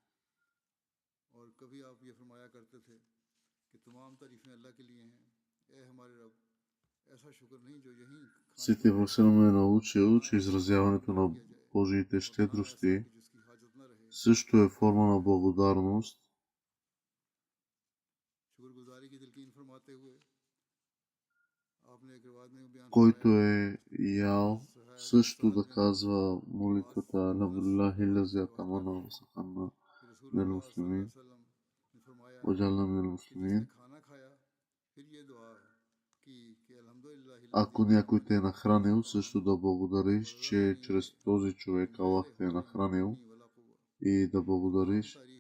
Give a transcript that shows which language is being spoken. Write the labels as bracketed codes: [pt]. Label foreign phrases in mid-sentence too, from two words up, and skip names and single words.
[bg] Светия Пророк е научил, че изразяването на Божиите щедрости също е форма на благодарност, който е ял също да казва молитвата [ar] الحمد لله الذي أطعمنا وسقانا من المسلمين وجعلنا من المسلمين. [bg] Ако някой те е нахранил, също да благодариш, че чрез този човек Аллах те е нахранил, и да благодариш.